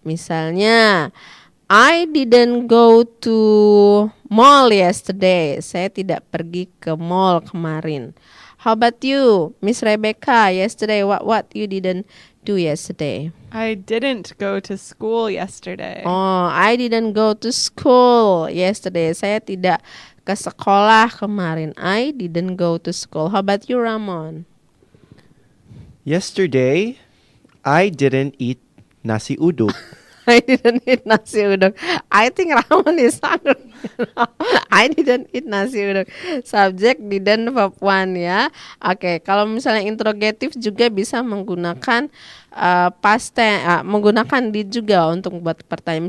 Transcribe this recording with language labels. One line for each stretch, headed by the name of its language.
English: Misalnya, I didn't go to mall yesterday.
Indonesian: Saya tidak pergi ke mall kemarin.
English: How about you, Miss Rebecca? Yesterday, what you didn't do yesterday? I didn't go to school yesterday. Oh, I didn't go to school yesterday.
Indonesian: Saya tidak ke sekolah kemarin.
English: I didn't go to school. How about you, Ramon? Yesterday, I didn't eat nasi uduk. I didn't eat nasi uduk. I think Ramon is hungry. I didn't eat nasi uduk.
Indonesian: Subjek didn't verb one ya. Oke, kalau misalnya interrogatif juga bisa menggunakan past tense, menggunakan did juga untuk membuat pertanyaan.